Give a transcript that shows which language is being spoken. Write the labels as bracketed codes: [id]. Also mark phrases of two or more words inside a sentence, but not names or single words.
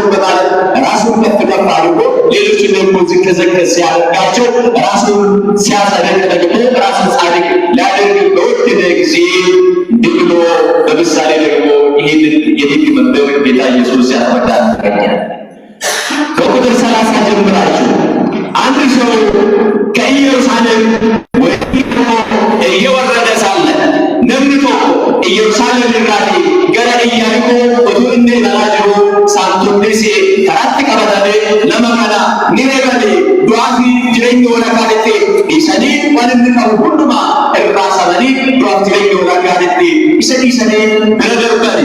[am] በማለት ራሱን ከፍ ከፍ አድርጎ ሌሎችን ደግሞ ዝቅ ዝቅ ሲያደርጋቸው ራሱን ሲያጸድቅ ደግሞ ራሱን ጻድቅ ሊያደርግ በወደደ ጊዜ ጊዜ እንዲህ ብሎ በምሳሌ ደግሞ ይህንን የሕግ መምህር ጌታ ኢየሱስ ያስረዳል። ከቁጥር 30 ጀምራችሁ አንድ ሰው ከኢየሩሳሌም ወደ ኢያሪኮ እየወረደ ሳለ [om] namni tokko Yerusaalem irraatii gara Iyaarikoo utuu inni imalaa jiru saamtonni karaatti qabatanii nama kana ni reebanii du'aa fi jireenya walakkaatti dhiisanii waan inni qabu hundumaa irraa sabanii du'aa fi jireenya walakkaatti isa dhiisanii bira darbani.